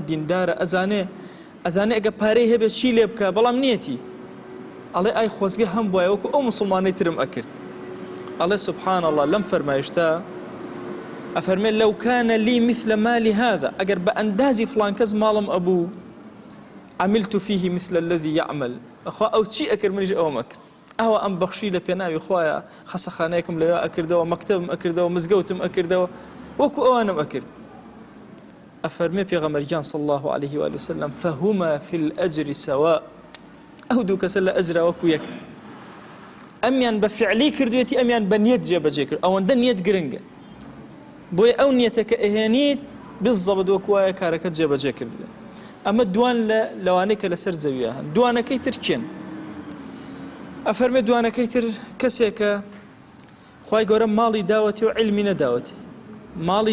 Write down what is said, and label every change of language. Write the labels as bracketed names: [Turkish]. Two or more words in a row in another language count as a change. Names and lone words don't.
[Central Kurdish] دیندارە ئەزانێ ئەگە پارەی هەبێت چی لێ بکە بەڵام نیەتی ئەڵێ ئای خۆزگە هەم بواە وەکو ئەو مسلمانەی ترم ئەکرد ئەڵێ [Arabic] سبحان الله [Central Kurdish] لەم فەرمایشتە ئەفەرمێ لەو کانە [Arabic] لی مثل مالی هذا [Central Kurdish] ئەگەر بە ئەندازی فڵان کەس ماڵم ئەبوو [Arabic] عملت فيه مثل الذي يعمل [Central Kurdish] ئەخوا ئەو چی ئەکرد منیش ئەوەم ئەکرد ئەوە ئەم بەخشی لە پێناوی خوایە خەسەخانەیەکم لەوێ ئەکردەوە مەکتەبم ئەکردەوە مزگەوتم ئەکردەوە وەکو ئەوانم ئەکرد ئەفەرمێ پێغەمبەریان [Arabic] صلی الله عليه وسلم فهما في الأجر سواء [Central Kurdish] ئەو دوو کەسە لە ئەجرا وەکو یەک ئەمیان بە فعلی کردوێتی ئەمیان بە نیەت جێبەجێ کرد ئەوەندە نیەت گرنگە بۆیە ئەو نیەتە کە ئەهێنیت بالضبط وەکو وایە کارەکەت جێبەجێ کردوێ ئەمە دوان لە لەوانەی کە لەسەر زەویە هەن دوانەکەی تر کێن ئەفەرمێ دوانەکەی تر کەسێکە خوای گەورە ماڵی داوەتێ و عیلمی نەداوەتێ ماڵی